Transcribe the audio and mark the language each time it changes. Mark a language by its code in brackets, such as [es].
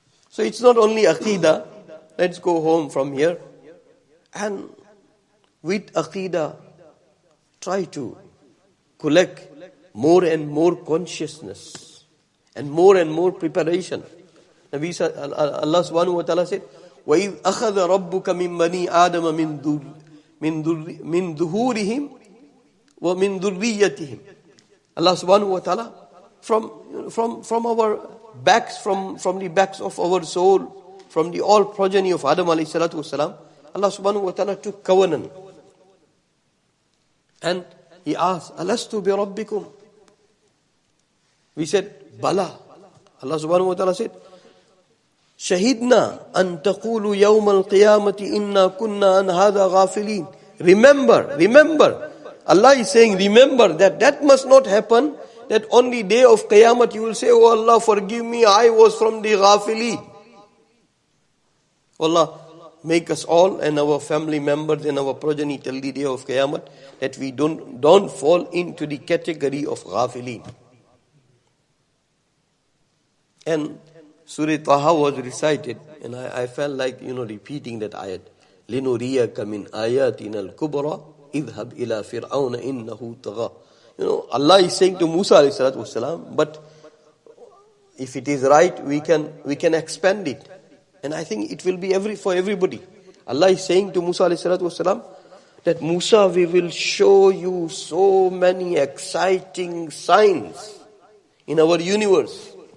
[en] So it's not only Aqidah. Let's go home from here. And with Aqidah, try to collect more and more consciousness and more preparation. [ar] Nabi Allah subhanahu wa ta'ala said, وَإِذْ أَخَذَ رَبُّكَ مِنْ بَنِي آدَمَ مِنْ ظُهُورِهِمْ وَمِنْ ذُرِّيَّتِهِمْ. [en] Allah subhanahu wa ta'ala from our backs, from the backs of our soul, from the all progeny of Adam alayhi salatu wasalam, Allah subhanahu wa ta'ala took covenant. And He asked, Alastu bi rabbikum? We said, Bala. Allah subhanahu wa ta'ala said, Shahidna an taqulu yawm al-qiyamati inna kunna an hadha ghafilin. Remember. Allah is saying, remember that must not happen, that on the day of Qiyamah you will say, oh Allah, forgive me, I was from the ghafilin. Allah, make us all and our family members and our progeny till the day of Qiyamah that we don't fall into the category of ghafilin. And Surah Taha was recited, and I felt like, repeating that ayat. [ar] لِنُرِيَكَ مِنْ آيَاتِنَا الْكُبْرَى اذهب إلى فرعون إنه طغى. [en] Allah is saying to Musa alayhi salatu wasalam, but if it is right, we can expand it. And I think it will be for everybody. Allah is saying to Musa alayhi salatu wasalam that Musa, we will show you so many exciting signs in our universe.